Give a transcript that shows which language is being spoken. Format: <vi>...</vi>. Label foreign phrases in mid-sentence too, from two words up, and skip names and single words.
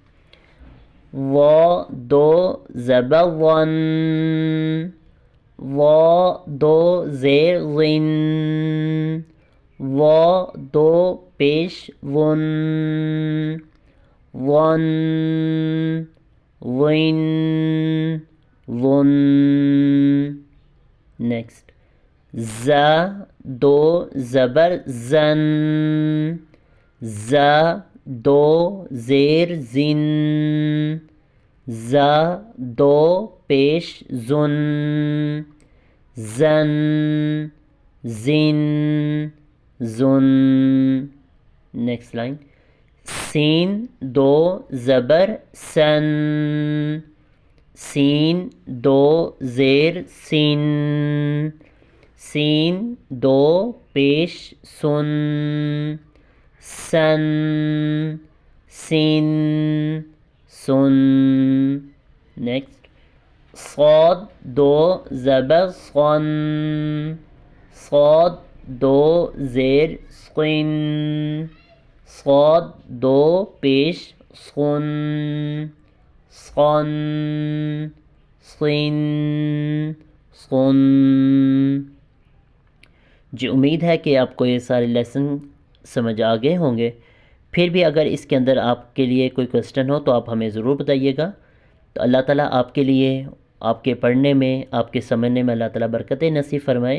<ur>و دو زبر ون، و دو زیر ون، و دو پیش ون، ون وین ون۔ نیکسٹ ز دو زبر زن، ز دو زیر زن، ز دو پیش زن، زن زن زن۔</ur> <en>next line</en> <ur>سین دو زبر سن، سین دو زیر سین، سین دو پیش سن، سن سین سن۔ نیکسٹ صاد دو زبر صن، صاد دو زیر صن، صاد دو پیش صن، صن صن صن۔ جی امید ہے کہ آپ کو یہ سارے لیسن سمجھ آ گئے ہوں گے۔ پھر بھی اگر اس کے اندر آپ کے لیے کوئی کوسچن ہو تو آپ ہمیں ضرور بتائیے گا۔ تو اللہ تعالیٰ آپ کے لیے، آپ کے پڑھنے میں، آپ کے سمجھنے میں اللہ تعالیٰ برکتیں نصیب فرمائے۔</ur>